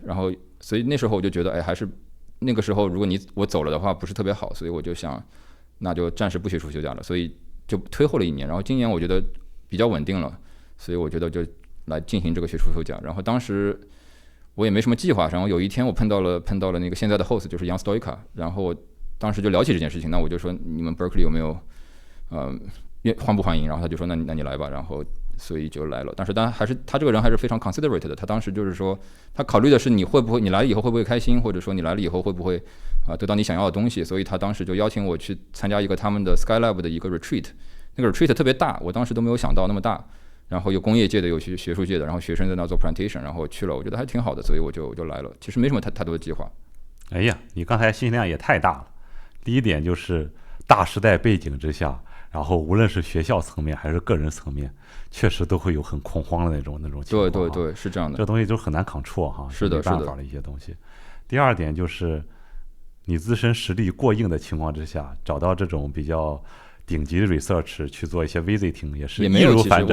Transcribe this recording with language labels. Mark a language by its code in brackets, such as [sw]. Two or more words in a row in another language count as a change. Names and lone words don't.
[zh] 然後所以那時候我就覺得，哎，還是那個時候如果我走了的話不是特別好，所以我就想那就暫時不學術休假了，所以就推後了1年。然後今年我覺得比較穩定了，所以我覺得就來進行這個學術休假。然後當時我也沒什麼計劃，然後有一天我碰到了那個現在的 host， 就是 Jan Stoica， 然後我當時就聊起這件事情，那我就說你們 Berkeley 有沒有歡不歡迎？然後他就說那你來吧，然後所以就來了。但是當然還是他這個人還是非常 considerate 的，他當時就是說他考慮的是你來了以後會不會開心，或者說你來了以後會不會得到你想要的東西，所以他當時就邀請我去參加一個他們的 Skylab 的一個 retreat， 那個 retreat 特別大，我當時都沒有想到那麼大。然後有工業界的，有學術界的，然後學生在那做 presentation， 然後我去了，我覺得還挺好的，所以我就來了。其實沒什麼太多的計劃。哎呀，你刚才信息量也太大了。第一點就是大時代背景之下，然後無論是學校層面還是個人層面，確實都會有很恐慌的那種情況。對，是這樣的。這東西就很難 control 哈，是的，沒辦法的一些東西。第二點就是你自身實力過硬的情況之下，找到這種比較頂級的 research 去做一些 visiting 也是易如反掌。